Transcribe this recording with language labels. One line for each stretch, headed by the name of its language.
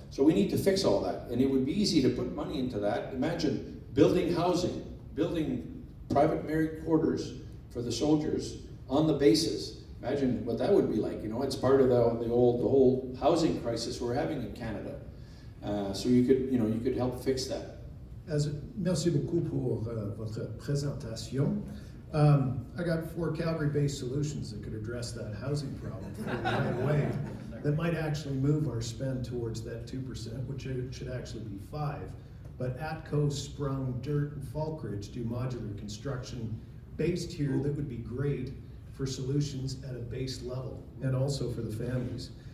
English: So we need to fix all that, and it would be easy to put money into that. Imagine building housing, building private married quarters for the soldiers on the bases. Imagine what that would be like. You know, it's part of the whole housing crisis we're having in Canada. So you could help fix that.
French: Merci beaucoup pour votre présentation.
English: I got 4 Calgary-based solutions that could address that housing problem right away. That might actually move our spend towards that 2%, which it should actually be 5%. But Atco, Sprung, Dirt, and Falkridge do modular construction based here that would be great for solutions at a base level and also for the families.